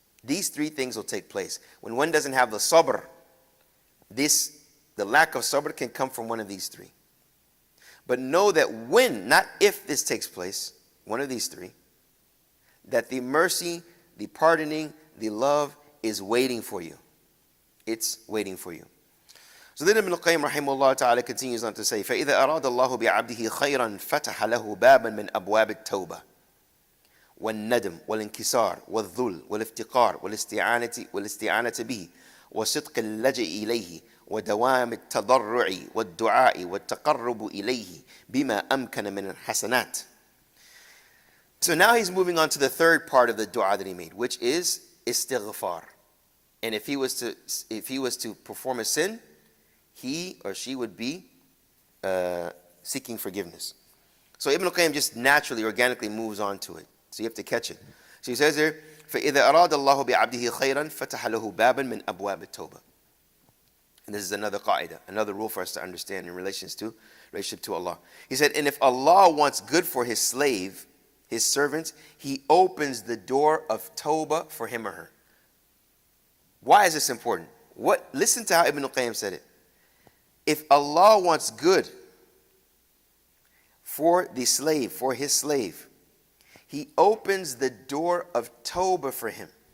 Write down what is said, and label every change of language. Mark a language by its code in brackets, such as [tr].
[en] These three things will take place. When one doesn't have the sabr, the lack of sabr can come from one of these three. But know that when, not if this takes place, one of these three, that the mercy, the pardoning, the love is waiting for you. It's waiting for you. So then Ibn al-Qayyim rahimahullah ta'ala continues on to say, [ar] فَإِذَا أَرَادَ اللَّهُ بِعَبْدِهِ خَيْرًا فَتَحَ لَهُ بَابًا مِنْ أَبْوَابِ التَّوْبَةِ والندم والانكسار والذل والافتقار والاستعانة به وصدق اللجئ إليه ودوام التضرع والدعاء والتقرب إليه بما أمكن من الحسنات. [en] So now he's moving on to the third part of the dua that he made, which is istighfar. And if he was to perform a sin, he or she would be seeking forgiveness. So Ibn al-Qayyim just naturally, organically moves on to it. So you have to catch it. So he says here, [ar] فَإِذَا أَرَادَ اللَّهُ بِعَبْدِهِ خَيْرًا فَتَحَ لَهُ بَابًا مِنْ أَبْوَابِ التَّوْبَةِ. [en] And this is another qaida, another rule for us to understand in relationship to Allah. He said, and if Allah wants good for his slave, his servant, he opens the door of tawbah for him or her. Why is this important? Listen to how Ibn al-Qayyim said it. If Allah wants good for the slave, for his slave, he opens the door of tawbah for him.